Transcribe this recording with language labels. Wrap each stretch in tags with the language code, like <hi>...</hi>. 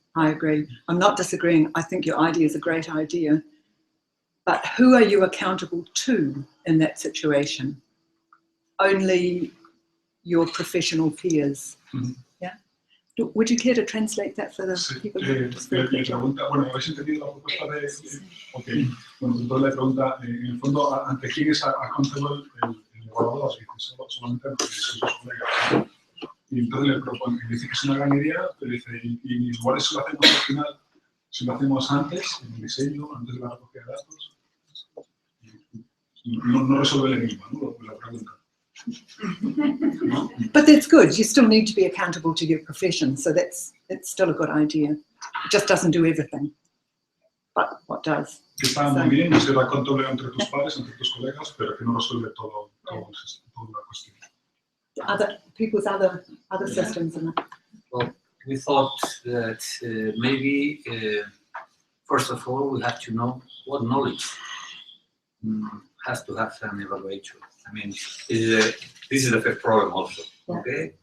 <en>I agree. I'm not disagreeing. I think your idea is a great idea. But who are you accountable to in that situation? Only your professional peers. Yeah. Would you care to translate that for the people?</en> <es>Le pregunta, bueno, ¿habéis entendido la propuesta de? Ok. Bueno, entonces le pregunta, en el fondo, ¿ante quién es accountable el evaluador? Dice, solamente ante sus colegas. Y entonces le propone, dice que es una gran idea, pero dice, y igual eso lo hacemos al final, si lo hacemos antes, en el diseño, antes de la recogida de datos, no resuelve el enigma, ¿no? La pregunta.</es> <en>But that's good. You still need to be accountable to your profession, so it's still a good idea. It just doesn't do everything, but what does?</en> <es>Que está muy bien, y ser contable entre tus pares, entre tus colegas, pero que no resuelve toda la cuestión.</es> <en>Other people's other systems in it. Well, we thought that maybe, first of all, we have to know what knowledge has to have an evaluator. I mean, this is the first problem also, okay?</en>